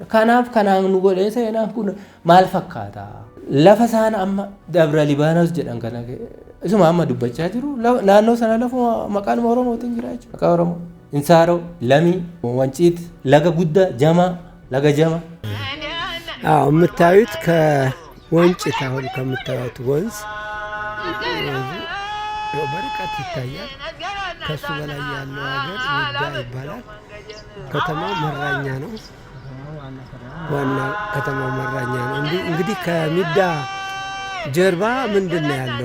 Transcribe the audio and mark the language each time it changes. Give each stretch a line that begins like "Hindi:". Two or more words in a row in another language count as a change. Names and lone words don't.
Oromo: Kanaaf kanaan nu godhee seenaan kun maal fakkaata? Lafa isaan amma Dabra Libaanos jedhan kana isuma amma dubbachaa jiru naannoo sana lafuma maqaan Oromootiin jira jechuudha. Maqaa Oromoo. Insaaroo, Lamii, Wanciit, laga guddaa, laga jama.
Amharic: የምታዩት ከወንጭት አሁን ከምታዩት ወንዝ በርቀት ይታያል። ከሱ በላይ ያለው ሀገር ሚዳ ይባላል። ከተማው መራኛ ነው። ዋና ከተማው መራኛ ነው። እንግዲህ ከሚዳ ጀርባ ምንድን ነው ያለው?